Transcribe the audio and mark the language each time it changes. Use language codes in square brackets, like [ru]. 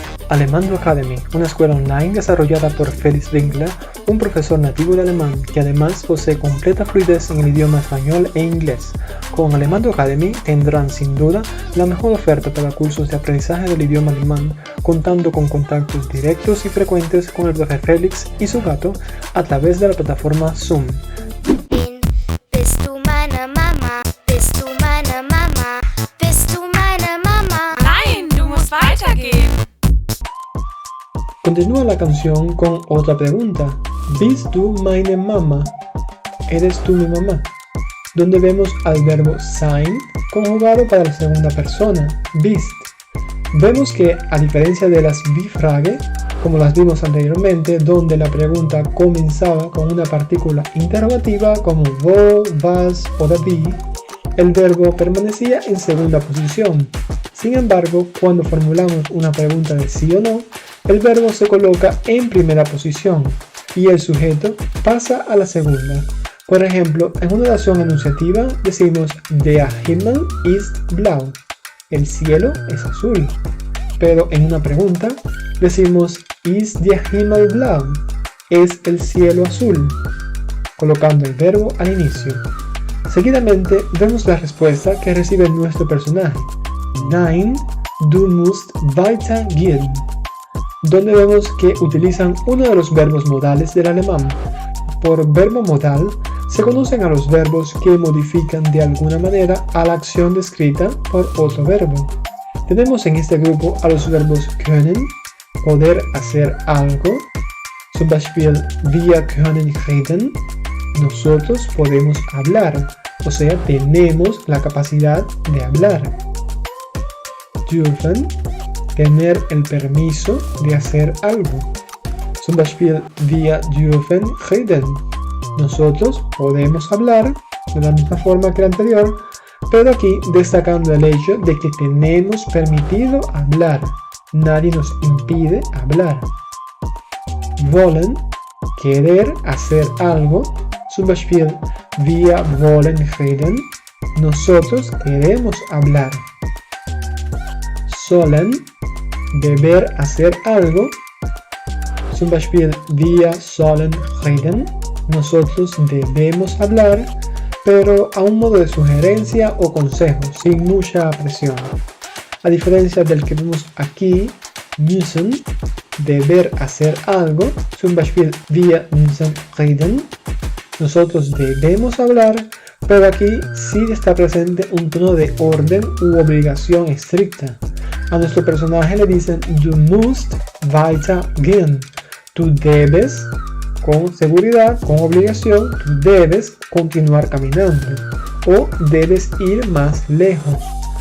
[es] Alemando Academy, una escuela online desarrollada por Felix Winkler, un profesor nativo de alemán que además posee completa fluidez en el idioma español e inglés. Con Alemando Academy tendrán sin duda la mejor oferta para cursos de aprendizaje del idioma alemán, contando con contactos directos y frecuentes con el profe Felix y su gato a través de la plataforma Zoom. [de] Bist du meine Mama? Bist du meine Mama? Bist du meine Mama? Nein, du weitergehen. [es] Continúa la canción con otra pregunta. [de] ¿Bist du meine Mama? [es] ¿Eres tú mi mamá? Donde vemos al verbo sein conjugado para la segunda persona, bist. Vemos que, a diferencia de las Bi-Frage, como las vimos anteriormente, donde la pregunta comenzaba con una partícula interrogativa como wo, was o wie, el verbo permanecía en segunda posición. Sin embargo, cuando formulamos una pregunta de sí o no, el verbo se coloca en primera posición y el sujeto pasa a la segunda. Por ejemplo, en una oración enunciativa decimos [de] Der Himmel ist blau. [es] El cielo es azul. Pero en una pregunta decimos [de] Ist der Himmel blau? [es] ¿Es el cielo azul? Colocando el verbo al inicio. Seguidamente vemos la respuesta que recibe nuestro personaje. [de] Nein, du musst weitergehen. [es] Donde vemos que utilizan uno de los verbos modales del alemán. Por verbo modal se conocen a los verbos que modifican de alguna manera a la acción descrita por otro verbo. Tenemos en este grupo a los verbos können, poder hacer algo, [de] zum Beispiel wir können reden, [es] nosotros podemos hablar, o sea, tenemos la capacidad de hablar. Dürfen, tener el permiso de hacer algo. [de] Zum Beispiel wir dürfen reden. [es] Nosotros podemos hablar de la misma forma que el anterior, pero aquí destacando el hecho de que tenemos permitido hablar. Nadie nos impide hablar. Wollen, querer hacer algo. [de] Zum Beispiel wir wollen reden. [es] Nosotros queremos hablar. Sollen, deber hacer algo. [de] Zum Beispiel wir sollen reden. [es] Nosotros debemos hablar, pero a un modo de sugerencia o consejo, sin mucha presión. A diferencia del que vemos aquí, müssen, deber hacer algo. [de] Zum Beispiel wir müssen reden. [es] Nosotros debemos hablar, pero aquí sí está presente un tono de orden u obligación estricta. A nuestro personaje le dicen [de] du musst weitergehen. [es] Tú debes, con seguridad, con obligación, tú debes continuar caminando o debes ir más lejos.